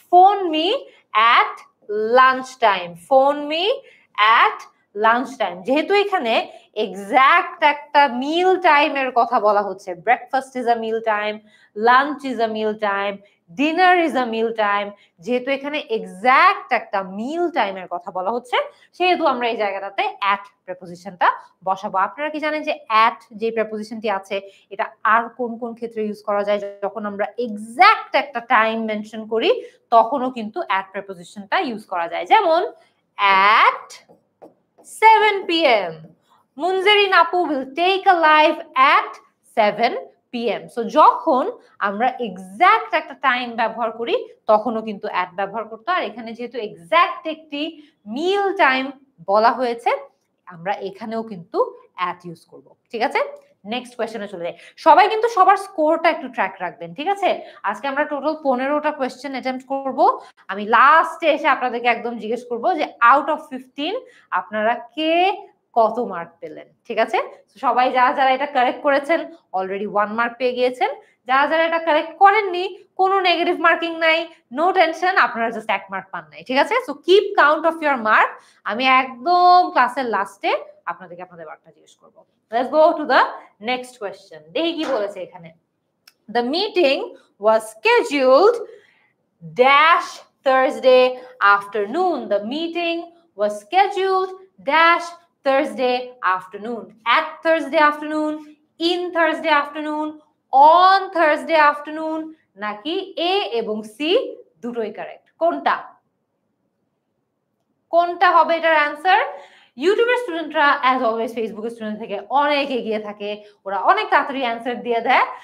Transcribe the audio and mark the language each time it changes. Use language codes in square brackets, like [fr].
[en] Phone me at lunch time. Phone me at lunch time, [bn] যেহেতু এখানে exact একটা মিল টাইমের কথা বলা হচ্ছে, [en] breakfast is a meal time, lunch is a meal time, dinner is a meal time, যেহেতু এখানে exact একটা meal টাইমের কথা বলা হচ্ছে, [bn] সেহেতু আমরা এই জায়গাটাতে অ্যাট প্রেপোজিশনটা বসাবো। আপনারা কি জানেন যে অ্যাট যে প্রেপোজিশনটি আছে এটা আর কোন কোন ক্ষেত্রে ইউজ করা যায়? যখন আমরা এক্সাক্ট একটা টাইম মেনশন করি তখনও কিন্তু অ্যাট প্রেপোজিশনটা ইউজ করা যায়। [en] যেমন at 7 p.m. [bn] মুনজেরিন আপু [en] will take a live at 7 p.m. [bn] So যখন আমরা এক্সাক্ট একটা টাইম ব্যবহার করি তখনও কিন্তু অ্যাট ব্যবহার করতে হয়। আর এখানে যেহেতু এক্সাক্ট একটি মিল টাইম বলা হয়েছে, আমরা এখানেও কিন্তু অ্যাট ইউজ করব, ঠিক আছে? নেক্সট কোয়েশ্চেনে চলে যাই। সবাই কিন্তু সবার স্কোরটা একটু ট্র্যাক রাখবেন, ঠিক আছে? আজকে আমরা টোটাল 15টা কোয়েশ্চেন অ্যাটেম্প্ট করব। আমি লাস্টে এসে আপনাদেরকে একদম জিজ্ঞেস করব যে আউট অফ 15 আপনারা কে কত মার্ক পেলেন, ঠিক আছে? সবাই যারা যারা এটা কারেক্ট করেছেন অলরেডি 1 মার্ক পেয়ে গিয়েছেন, যারা যারা এটা কারেক্ট করেননি কোনো নেগেটিভ মার্কিং নাই, নো টেনশন, আপনারা জাস্ট 1 মার্ক পান নাই, ঠিক আছে? [en] So keep count of your mark. [bn] আমি একদম ক্লাসের লাস্টে আপনাদের মার্কটা জিজ্ঞেস করব। [en] Let's go to the next question. [bn] দেখি কি বলেছে এখানে। [en] The meeting was scheduled dash Thursday afternoon. The meeting was scheduled dash Thursday afternoon. At Thursday afternoon, in Thursday afternoon, on Thursday afternoon, [bn] নাকি A এবং C দুটোই correct? কোনটা কোনটা হবে এটার অ্যান্সার? ইউটিউবের স্টুডেন্টরা অ্যাজ অলওয়েজ ফেসবুকের স্টুডেন্ট থেকে অনেক এগিয়ে থাকে, ওরা অনেক তাড়াতাড়ি অ্যান্সার দিয়ে দেয়।